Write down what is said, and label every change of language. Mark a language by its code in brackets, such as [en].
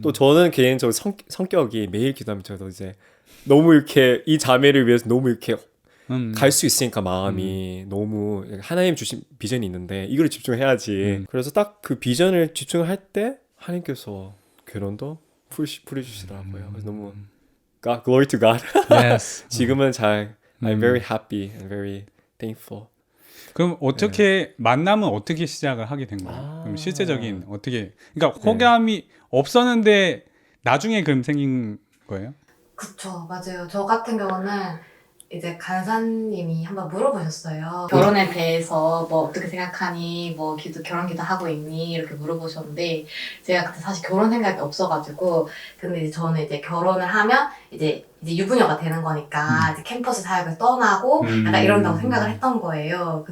[ko] 또 저는 개인적으로 성격이 매일 기도하면 저도 이제 너무 이렇게 이 자매를 위해서 너무 이렇게 갈 수 있으니까 마음이 너무 하나님 주신 비전이 있는데 이걸 집중해야지. 그래서 딱 그 비전을 집중할 때 하나님께서 결혼도 풀어주시더라고요. 그래서 너무 [en] God, glory to God. Yes. [ko] 지금은 잘 [en] I'm very happy and very thankful. [ko] 그럼 어떻게 만남은 어떻게 시작을 하게 된 거예요? 아. 그럼 실제적인 어떻게 그러니까 호감이 없었는데 나중에 그럼 생긴 거예요? 그쵸, 맞아요. 저 같은 경우는 이제 간사님이 한번 물어보셨어요. 결혼에 대해서 뭐 어떻게 생각하니, 뭐 결혼 기도 하고 있니 이렇게 물어보셨는데 제가 그때 사실 결혼 생각이 없어가지고 근데 이제 저는 이제 결혼을 하면 이제 유부녀가 되는 거니까 이제 캠퍼스 사역을 떠나고 약간 이런다고 생각을 했던 거예요.